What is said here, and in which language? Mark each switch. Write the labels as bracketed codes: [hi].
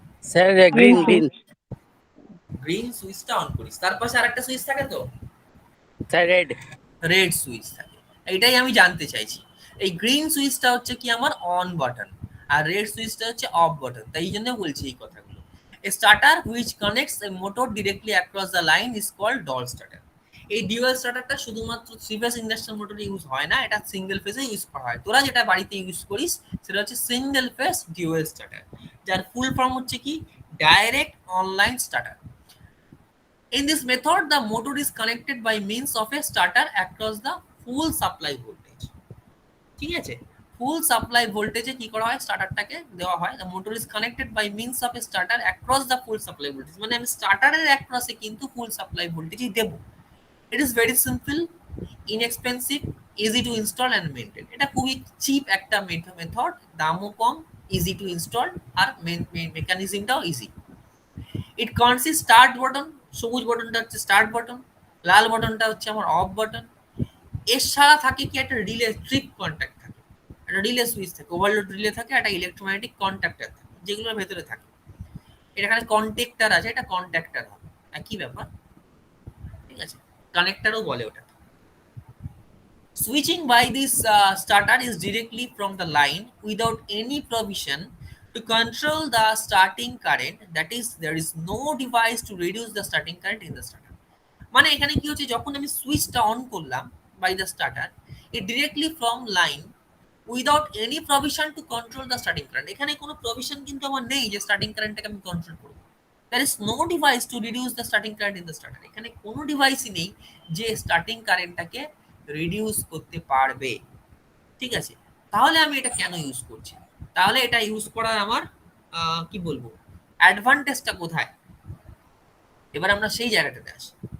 [bn] Sir green green green সুইচটা on করিস, তার পাশে আরেকটা সুইচ থাকে তো, স্যার রেড রেড সুইচ থাকে। এটাই আমি জানতে চাইছি, এই গ্রিন সুইচটা হচ্ছে কি আমার অন বাটন, আর রেড সুইচটা হচ্ছে অফ বাটন। তাই জন্য বলছি এই কথাগুলো। [en] A starter which connects a motor directly across the line is called dual starter। [bn] এই ডিউয়াল স্টার্টারটা শুধুমাত্র থ্রি ফেজ ইন্ডাকশন মোটরে ইউজ হয় না, এটা সিঙ্গেল ফেজে ইউজ করা হয়। তোরা যেটা বাড়িতে ইউজ করিস সেটা হচ্ছে সিঙ্গেল ফেজ ডিউয়াল স্টার্টার, যার ফুল ফর্ম হচ্ছে কি, direct online starter. [en] In this method, the motor is connected by means of a starter across the full supply voltage। [bn] ঠিক আছে, ফুল সাপ্লাই ভোল্টেজে কি করা হয়, স্টার্টারটাকে দেওয়া হয়। [en] the motor is connected by means of a starter across the full supply voltage, [bn] মানে আমি স্টার্টারের অ্যাক্রসে কিন্তু ফুল supply ভোল্টেজই Dev. [en] It is very simple, inexpensive, easy to install and maintain। [bn] এটা খুবই চিপ একটা মেথড, দামও কম, [en] easy to install, [bn] আর মেকানিজমটাও easy. [en] it consist start button, [bn] সবুজ বাটনটা হচ্ছে স্টার্ট বাটন, লাল বাটনটা হচ্ছে আমার অফ বাটন। এর সারা থাকে কি একটা রিলে ট্রিপ কন্ট্যাক্ট থাকে, একটা রিলে সুইচ থাকে, ওভারলোড রিলে থাকে, একটা ইলেকট্রোম্যাগনেটিক কন্ট্যাক্টর থাকে, যেগুলোর ভেতরে থাকে। এখানে কন্ট্যাক্টর আছে, এটা কন্ট্যাক্টর হবে, একই ব্যাপার, ঠিক আছে, কানেক্টরও বলে ওটা। [en] Switching by this starter is directly from the line without any provision to control the starting current. That is, there is no device to reduce the starting current in the starter. [bn] মানে এখানে কি হচ্ছে, যখন আমি সুইচটা on করলাম [en] By the starter, it directly from line without any provision to control the starting current. [bn] এখানে কোনো প্রভিশন কিন্তু আমার নেই যে স্টার্টিং কারেন্টটাকে আমি কন্ট্রোল করবো। [en] There is no device to reduce the starting current in the starter. [bn] এখানে কোনো ডিভাইসই নেই যে স্টার্টিং কারেন্টটাকে রিডিউস করতে পারবে, ঠিক আছে। তাহলে আমি এটা কেন ইউজ করছি, তাহলে এটা ইউজ করার আমার কি বলবো অ্যাডভান্টেজটা কোথায়, এবার আমরা সেই জায়গাটাতে আসি।